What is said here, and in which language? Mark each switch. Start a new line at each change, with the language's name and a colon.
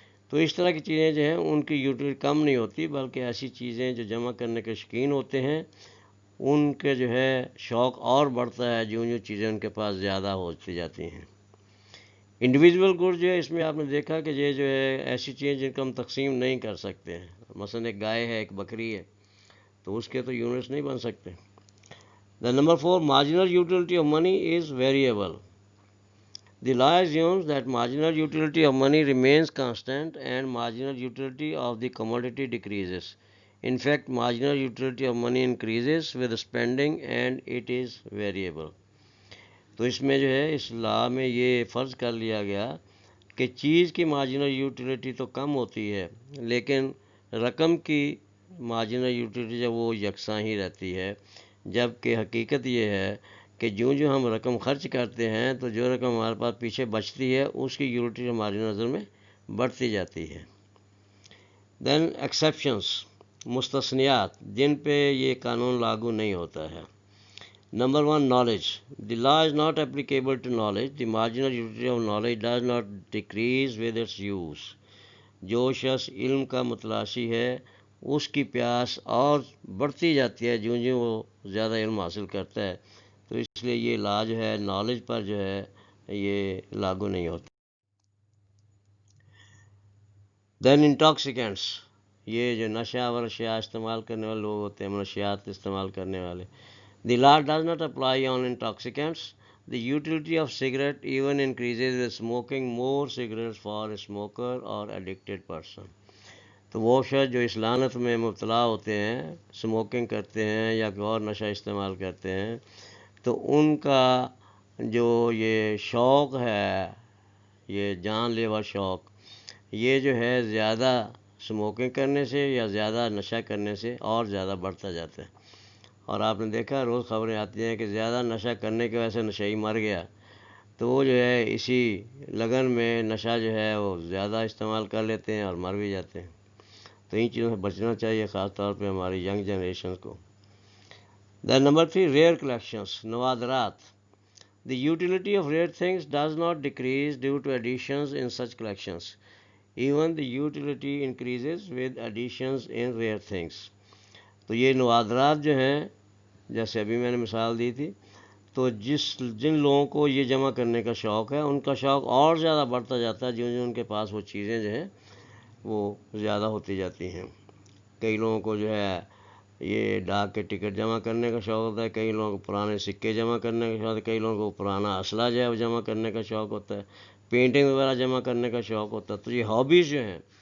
Urdu: تو اس طرح کی چیزیں جو ہیں ان کی یوٹیلیٹی کم نہیں ہوتی، بلکہ ایسی چیزیں جو جمع کرنے کے شوقین ہوتے ہیں ان کے جو ہے شوق اور بڑھتا ہے جو چیزیں ان کے پاس زیادہ ہوتی جاتی ہیں. انڈیویژول گڈ جو ہے اس میں آپ نے دیکھا کہ یہ جو ہے ایسی چیزیں جن کو ہم تقسیم نہیں کر سکتے ہیں. مثلا ایک گائے ہے، ایک بکری ہے، تو اس کے تو یونٹس نہیں بن سکتے.
English: The number 4، marginal utility of money is variable. The law assumes that marginal utility of money remains constant and marginal utility of the commodity decreases. In fact, marginal utility of money increases with spending and it is variable.
Urdu: تو اس میں جو ہے اس لا میں یہ فرض کر لیا گیا کہ چیز کی مارجنل یوٹیلیٹی تو کم ہوتی ہے لیکن رقم کی مارجنل یوٹیلیٹی جب وہ یکساں ہی رہتی ہے، جبکہ حقیقت یہ ہے کہ جو ہم رقم خرچ کرتے ہیں تو جو رقم ہمارے پاس پیچھے بچتی ہے اس کی یوٹیلیٹی ہماری نظر میں بڑھتی جاتی ہے.
English: then exceptions,
Urdu: مستثنیات جن پہ یہ قانون لاگو نہیں ہوتا ہے.
English: Number 1، knowledge. The law is not applicable to knowledge. The marginal utility of knowledge does not decrease with its use.
Urdu: جو شخص علم کا متلاشی ہے اس کی پیاس اور بڑھتی جاتی ہے جو وہ زیادہ علم حاصل کرتا ہے. تو اس لیے یہ لا جو ہے نالج پر جو ہے یہ لاگو نہیں ہوتا.
English: then intoxicants,
Urdu: یہ جو نشہ آور اشیاء استعمال کرنے والے لوگ ہوتے ہیں، منشیات استعمال کرنے والے.
English: The law does not apply on intoxicants. The utility of cigarette even increases with smoking more cigarettes for a smoker or addicted person.
Urdu: تو وہ شخص جو اس لعنت میں مبتلا ہوتے ہیں، سموکنگ کرتے ہیں یا کوئی اور نشہ استعمال کرتے ہیں، تو ان کا جو یہ شوق ہے، یہ جان لیوا شوق، یہ جو ہے زیادہ سموکنگ کرنے سے یا زیادہ نشہ کرنے سے اور زیادہ بڑھتا جاتا ہے. اور آپ نے دیکھا روز خبریں آتی ہیں کہ زیادہ نشہ کرنے کی وجہ سے نشئی مر گیا، تو وہ جو ہے اسی لگن میں نشہ جو ہے وہ زیادہ استعمال کر لیتے ہیں اور مر بھی جاتے ہیں۔ تو ان چیزوں سے بچنا چاہیے، خاص طور پہ ہماری ینگ جنریشن کو۔ دین نمبر 3، ریئر کلیکشنس، نوادرات۔
English: The utility of rare things does not decrease due to additions in such collections. Even the utility increases with additions in rare things.
Urdu: تو یہ نوادرات جو ہیں، جیسے ابھی میں نے مثال دی تھی، تو جن لوگوں کو یہ جمع کرنے کا شوق ہے، ان کا شوق اور زیادہ بڑھتا جاتا ہے جو ان کے پاس وہ چیزیں جو ہیں وہ زیادہ ہوتی جاتی ہیں۔ کئی لوگوں کو جو ہے یہ ڈاک کے ٹکٹ جمع کرنے کا شوق ہوتا ہے، کئی لوگوں کو پرانے سکے جمع کرنے کا شوق ہوتا ہے، کئی لوگوں کو پرانا اسلحہ جو ہے وہ جمع کرنے کا شوق ہوتا ہے، پینٹنگ وغیرہ جمع کرنے کا شوق ہوتا ہے۔ تو یہ ہابیز جو ہیں